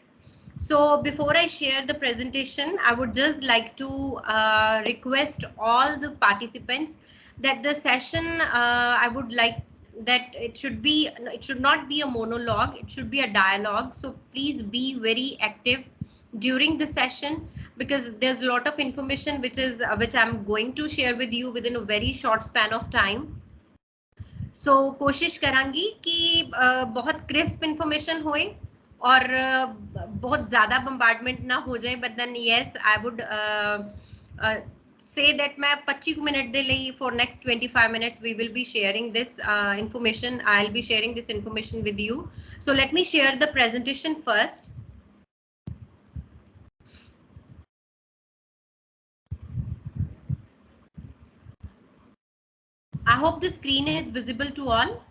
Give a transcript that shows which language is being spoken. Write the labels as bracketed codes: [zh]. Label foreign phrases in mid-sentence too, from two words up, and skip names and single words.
[en] So before I share the presentation, I would just like to request all the participants that the session, I would like that it should not be a monologue, it should be a dialogue. So please be very active during the session, because there's a lot of information which I'm going to share with you within a very short span of time. So [hi] कोशिश करांगी कि बहुत [en] crisp information [hi] होए और बहुत ज्यादा बम्बार्डमेंट ना हो जाए, [en] but then yes I would say that [hi] मैं 25 मिनट दे लई [en] for next 25 minutes we will be sharing this information. I'll be sharing this information with you. So let me share the presentation first. I hope the screen is visible to all.